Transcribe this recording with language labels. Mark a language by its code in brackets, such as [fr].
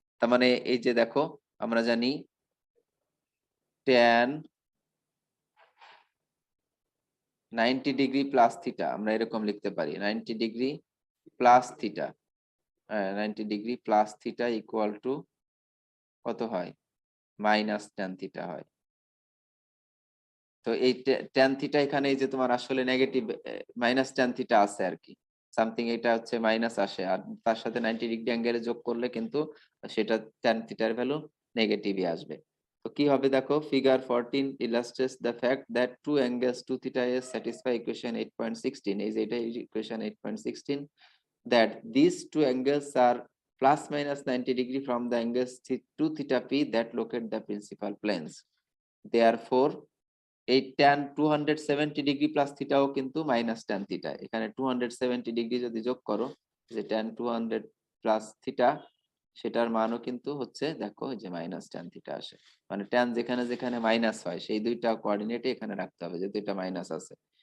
[bn] তার মানে এই যে দেখো, আমরা জানি tan 90 ডিগ্রি প্লাস থিটা, আমরা এরকম লিখতে পারি 90 degree plus theta, 90 degree plus theta equal to কত হয়, মাইনাস ট্যান থিটা হয়। তো এই ট্যান থিটা এখানে এই যে তোমার আসলে নেগেটিভ মাইনাস ট্যান থিটা আছে আর কি, সামথিং এটা হচ্ছে মাইনাস আসে, আর তার সাথে 90 ডিগ্রি অ্যাঙ্গেলে যোগ করলে কিন্তু সেটা ট্যান থিটার ভ্যালু নেগেটিভই আসবে। তো কি হবে দেখো, [en] figure 14 illustrates the fact that two angles 2 theta is satisfy equation 8.16, [bn] এই যে এটা equation 8.16, [en] that these two angles are plus minus 90 degree from the angles 2 theta p that locate the principal planes. [bn] Therefore এই tan 270 degree plus থিটাও কিন্তু minus tan theta, এখানে 270 degree যদি যোগ করো, যে tan 200 প্লাস থিটা, সেটার মানও কিন্তু হচ্ছে দেখো এই যে মাইনাস tan থিটা আসে। মানে tan যেখানে যেখানে মাইনাস হয় সেই দুইটা কোঅর্ডিনেটে এখানে রাখতে হবে, যেহেতু এটা মাইনাস আছে।